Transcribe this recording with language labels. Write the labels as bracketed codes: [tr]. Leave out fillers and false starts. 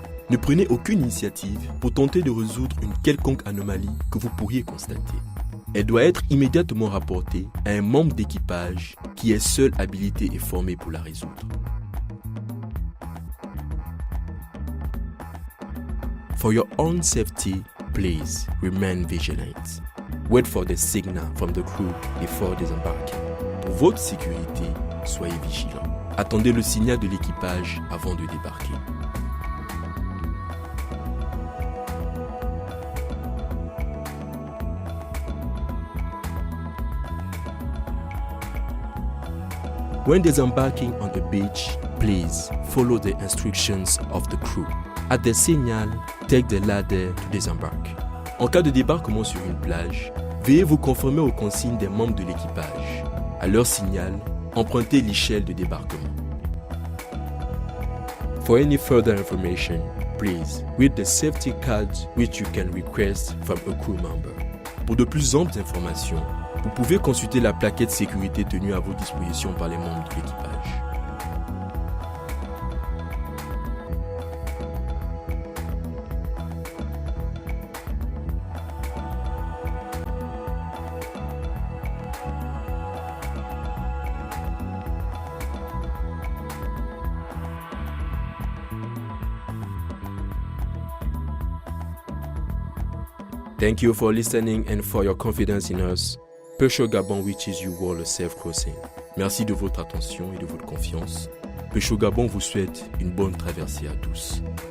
[fr] Ne prenez aucune initiative pour tenter de résoudre une quelconque anomalie que vous pourriez constater. Elle doit être immédiatement rapportée à un membre d'équipage qui est seul habilité et formé pour la résoudre. [en] For your own safety, please remain vigilant. Wait for the signal from the crew before disembarking. [fr] Pour votre sécurité, soyez vigilant. Attendez le signal de l'équipage avant de débarquer. [en] When disembarking on the beach, please follow the instructions of the crew. At the signal, take the ladder to disembark. [fr] En cas de débarquement sur une plage, veuillez vous conformer aux consignes des membres de l'équipage. À leur signal, empruntez l'échelle de débarquement. [en] For any further information, please read the safety cards which you can request from a crew member. [fr] Pour de plus amples informations, vous pouvez consulter la plaquette sécurité tenue à votre disposition par les membres de l'équipage. [en] Thank you for listening and for your confidence in us. Pêcheur Gabon wishes you all a safe crossing. [fr] Merci de votre attention et de votre confiance. Pêcheur Gabon vous souhaite une bonne traversée à tous.